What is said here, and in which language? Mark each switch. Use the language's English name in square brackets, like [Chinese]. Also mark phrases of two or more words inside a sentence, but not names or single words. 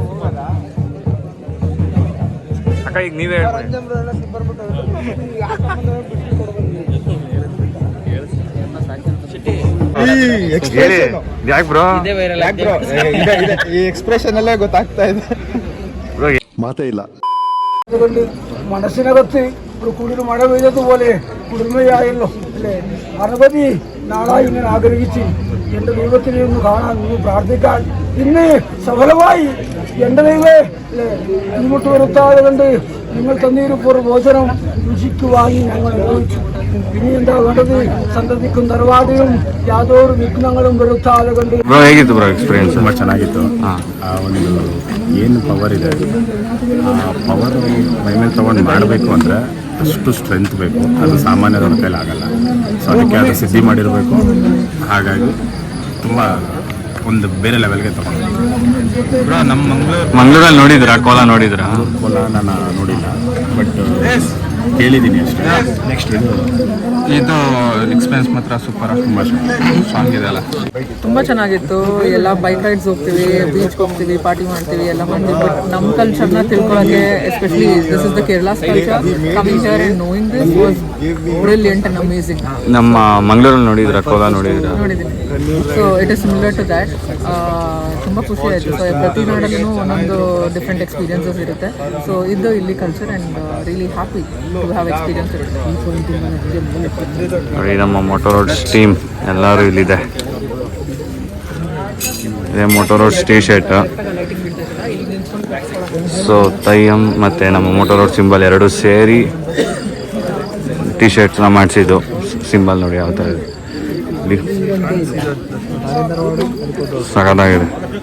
[Kannada] ಅಕ್ಕ ಈಗ ನೀವೇ ಹೇಳ್ಬೋದು. ಯಾಕೆ ಬ್ರೋ? ಈ ಎಕ್ಸ್ಪ್ರೆಷನ್ ಅಲ್ಲೇ ಗೊತ್ತಾಗ್ತಾ ಇದೆ. [Malayalam] മാറ്റേ ഇല്ല. അതുകൊണ്ട് മനസ്സിനകത്ത് ഒരു കുളിര് മഴ പെയ്തതുപോലെ കുളിർമയായല്ലോ അല്ലേ? അനവധി നാളായി ഇങ്ങനെ ആഗ്രഹിച്ച് എൻ്റെ ദൈവത്തിനെ ഒന്ന് കാണാൻ, ഒന്ന് പ്രാർത്ഥിക്കാൻ ഇന്ന് സഫലമായി. എൻ്റെ ദൈവമേ അല്ലേ, ഇങ്ങോട്ട് വരുത്താതെ കൊണ്ട് നിങ്ങൾ തന്നീരിപ്പോൾ ഭോജനം രുചിക്ക് വാങ്ങി ഞങ്ങൾ അനുഭവിച്ചു. ഇനി എന്താ വേണ്ടത്? സന്തതിക്കും തറവാടിയും യാതൊരു വിഘ്നങ്ങളും വരുത്താതെ കൊണ്ട്. [Kannada] ಬ್ರೋ ಹೇಗಿತ್ತು ಬ್ರೋ ಎಕ್ಸ್ಪೀರಿಯನ್ಸ್? ತುಂಬ ಚೆನ್ನಾಗಿತ್ತು. ಆ ಒಂದು ಏನು ಪವರ್ ಇದೆ, ಆ ಪವರ್ ಮೈಮೇಲೆ ತೊಗೊಂಡು ಮಾಡಬೇಕು ಅಂದರೆ ಅಷ್ಟು ಸ್ಟ್ರೆಂತ್ ಬೇಕು. ಅದು ಸಾಮಾನ್ಯದವ್ರ ಕೈಲಿ ಆಗಲ್ಲ. ಸೊ ಅದಕ್ಕೆ ಅದು ಸಿದ್ಧಿ ಮಾಡಿರಬೇಕು. ಹಾಗಾಗಿ ತುಂಬ ಒಂದು ಬೇರೆ ಲೆವೆಲ್ಗೆ ತೊಗೊಂಡು. ಬ್ರೋ, ನಮ್ಮ ಮಂಗಳೂರಲ್ಲಿ ನೋಡಿದ್ರಾ? ಕೋಲಾ ನೋಡಿದ್ರಾ? ಕೋಲಾ ನಾನು ನೋಡಿಲ್ಲ, ಬಟ್ ಕೇಳಿದ್ದೀನಿ ಅಷ್ಟೇ. ನೆಕ್ಸ್ಟ್ ಇದು ಎಕ್ಸ್ಪೀರಿಯನ್ಸ್ ಮಾತ್ರ ಸೂಪರ್, ತುಂಬ ಸಾಂಗ್ ಇದೆ ಅಲ್ಲ. ತುಂಬ ಚೆನ್ನಾಗಿತ್ತು. ಎಲ್ಲ [English] bike rides [Kannada] ಹೋಗ್ತೀವಿ, ಬೀಚ್ಗೆ ಹೋಗ್ತೀವಿ, ಪಾರ್ಟಿ ಮಾಡ್ತೀವಿ, ಎಲ್ಲ ಮಾಡ್ತೀವಿ. [English] ಬಟ್ [Kannada] ನಮ್ಮ ಕಲ್ಚರ್ನ ತಿಳ್ಕೊಳ್ಳೋಕ್ಕೆ, [English] especially this is the Kerala's culture, coming here and knowing this was brilliant and amazing. [Kannada] ನಮ್ಮ ಮಂಗಳೂರಲ್ಲಿ ನೋಡಿದ್ರಾ? ಕೋಲಾ ನೋಡಿದ್ರಾ? [English] ನೋಡಿದ್ದೀನಿ. so it is similar to that. [Kannada] ತುಂಬ ಖುಷಿ ಆಯಿತು. ಸೊ ಪ್ರತಿ ನಾಡಲ್ಲೂ ಒಂದೊಂದು [English] different experiences [Kannada] ಇರುತ್ತೆ. [English] ಸೊ [Kannada] ಇದು ಇಲ್ಲಿ [English] culture and really happy to have experience ಇರುತ್ತೆ. [Kannada] ನೋಡಿ, ನಮ್ಮ ಮೋಟೋ ರೋಡ್ಸ್ ಟೀಮ್ ಎಲ್ಲರೂ ಇಲ್ಲಿದೆ. ಇದೇ ಮೋಟೋ ರೋಡ್ಸ್ ಟೀ ಶರ್ಟ್. ಸೊ ತೈಯಂ ಮತ್ತು ನಮ್ಮ ಮೋಟೋ ರೋಡ್ ಸಿಂಬಲ್ ಎರಡೂ ಸೇರಿ ಟೀ ಶರ್ಟ್ನ ಮಾಡಿಸಿದ್ದು. ಸಿಂಬಲ್ ನೋಡಿ ಯಾವ ಥರ ಇದೆ, ಸಖತ್ತಾಗಿದೆ.